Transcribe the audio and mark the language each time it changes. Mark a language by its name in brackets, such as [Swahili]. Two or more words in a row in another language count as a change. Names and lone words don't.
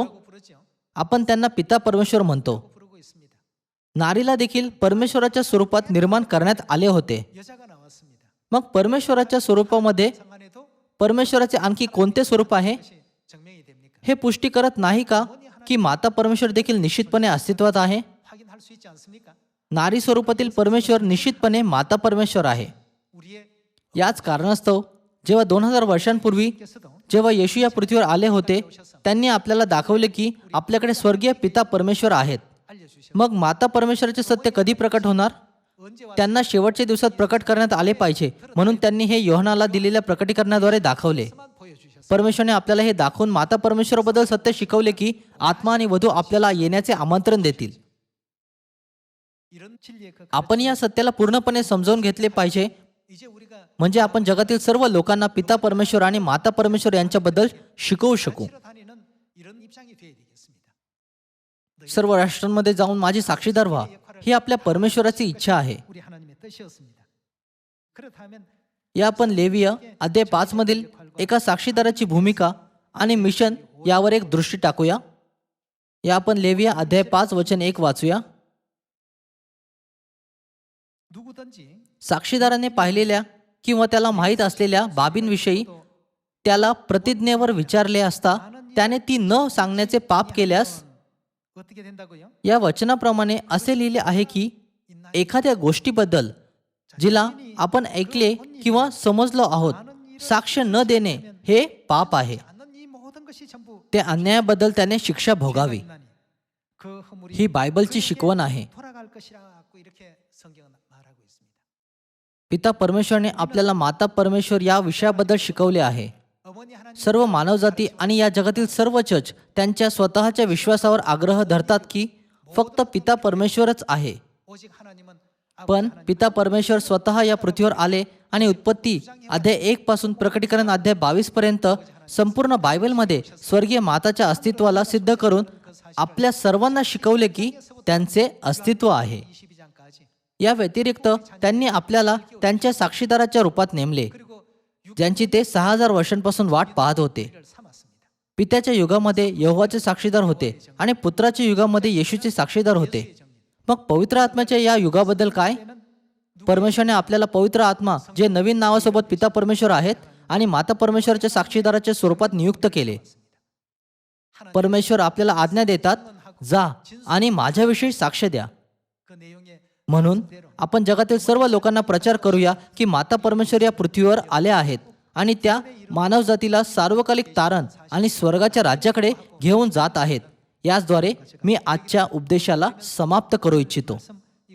[Korean] 부르죠. [Marathi] आपण त्यांना पिता परमेश्वर म्हणतो. [Korean] 부르고 있습니다. [Marathi] नारीला देखील परमेश्वराच्या स्वरूपात निर्माण करण्यात आले होते. [Korean] 여자가 나왔습니다. [Marathi] मग परमेश्वराच्या स्वरूपामध्ये [Korean] 상안에도 [Marathi] परमेश्वराचे आणखी कोणते स्वरूप आहे? [Korean] 다시 증명이 됩니까? [Marathi] हे पुष्टी करत नाही का की माता परमेश्वर देखील निश्चितपणे अस्तित्वात आहे? [Korean] 확인할 수 있지 않습니까? [Marathi] नारी स्वरूपातील परमेश्वर निश्चितपणे माता परमेश्वर आहे. [Korean] 우리의 [Marathi] याच कारणास्तव जेव्हा 2000 वर्षांपूर्वी [Korean] 께서도 [Marathi] जेव्हा येशू या पृथ्वीवर आले होते, त्यांनी आपल्याला दाखवले की आपल्याकडे स्वर्गीय पिता परमेश्वर आहेत. [Korean] 알려주셨. [Marathi] मग माता परमेश्वराचे सत्य कधी प्रकट होणार? [Korean] 언제 와 [Marathi] त्यांना शेवटच्या दिवसात प्रकट करण्यात आले पाहिजे, म्हणून त्यांनी हे योहानाला दिलेल्या प्रकटीकरणाद्वारे दाखवले. [Korean] 만 보여주셨어. [Marathi] परमेश्वरने आपल्याला हे दाखवून माता परमेश्वराबद्दल सत्य शिकवले की आत्मा आणि वधू आपल्याला येण्याचे आमंत्रण देतील. [Korean] 이런 진리의 그 [Marathi] आपण या सत्याला पूर्णपणे समजावून घेतले पाहिजे, [Korean] 이제 우리가 [Marathi] म्हणजे आपण जगातील सर्व लोकांना पिता परमेश्वर आणि माता परमेश्वर यांच्याबद्दल शिकवू शकू. [Korean] 치러 다니는 이런 입장이 돼야 되겠습니다. [Marathi] सर्व राष्ट्रांमध्ये जाऊन माझी साक्षीदार व्हा, ही आपल्या परमेश्वराची इच्छा आहे. [Korean] 우리 하나님의 뜻이었습니다. 그렇다면 [Marathi] या आपण लेविय अध्याय 5 मधील एका साक्षीदाराची भूमिका आणि मिशन यावर एक दृष्टी टाकूया. या आपण लेविय अध्याय 5 वचन 1 वाचूया. [Korean] 누구든지 [Marathi] साक्षीदाराने पाहिलेल्या किंवा त्याला माहीत असलेल्या बाबींविषयी त्याला प्रतिज्ञेवर विचारले असता त्याने ती न सांगण्याचे पाप केल्यास, [Korean] 어떻게 된다고요? [Marathi] या वचनाप्रमाणे असे लिहिले आहे की एखाद्या गोष्टीबद्दल जिला आपण ऐकले किंवा समजलो आहोत साक्ष न देणे हे पाप आहे. [Korean] 않는 이 모든 것이 전부 [Marathi] त्या अन्यायाबद्दल त्याने शिक्षा भोगावी. [Korean] 그 허물이 [Marathi] ही बायबलची शिकवण आहे. [Korean] 돌아갈 것이라고 이렇게 성경은 말하고 있습니다. [Marathi] पिता परमेश्वरने आपल्याला माता परमेश्वर या विषयाबद्दल शिकवले आहे. [Korean] 어머니 하나님 [Marathi] सर्व मानवजाती आणि या जगातील सर्व चर्च त्यांच्या स्वतःच्या विश्वासावर आग्रह धरतात की फक्त पिता परमेश्वरच आहे. [Korean] 오직 하나님은 [Marathi] पण पिता परमेश्वर स्वतः या पृथ्वीवर आले आणि उत्पत्ती अध्याय 1 पासून प्रकटीकरण अध्याय 22 पर्यंत संपूर्ण बायबलमध्ये स्वर्गीय माताच्या अस्तित्वाला सिद्ध करून आपल्या सर्वांना शिकवले की त्यांचे अस्तित्व आहे. [Korean] 22장까지 [Marathi] या व्यतिरिक्त त्यांनी आपल्याला त्यांच्या साक्षीदाराच्या रूपात नेमले, [Korean] 그리고 [Marathi] ज्यांची ते 6000 वर्षांपासून वाट पाहत होते. [Korean] 를 삼았습니다. [Marathi] पित्याच्या युगामध्ये यहोवाचे साक्षीदार होते आणि पुत्राच्या युगामध्ये येशूचे साक्षीदार होते. मग पवित्र आत्म्याच्या या युगाबद्दल काय? परमेश्वरने आपल्याला पवित्र आत्मा जे नवीन नावासोबत पिता परमेश्वर आहेत आणि माता परमेश्वराच्या साक्षीदाराच्या स्वरूपात नियुक्त केले. परमेश्वर आपल्याला आज्ञा देतात, जा आणि माझ्याविषयी साक्ष द्या. [Korean] 그 내용에 [Marathi] म्हणून आपण जगातील सर्व लोकांना प्रचार करूया की माता परमेश्वर या पृथ्वीवर आल्या आहेत आणि त्या मानवजातीला सार्वकालिक तारण आणि स्वर्गाच्या राज्याकडे घेऊन जात आहेत. याचद्वारे मी आजच्या उपदेशाला समाप्त करू इच्छितो. [Korean] 이것으로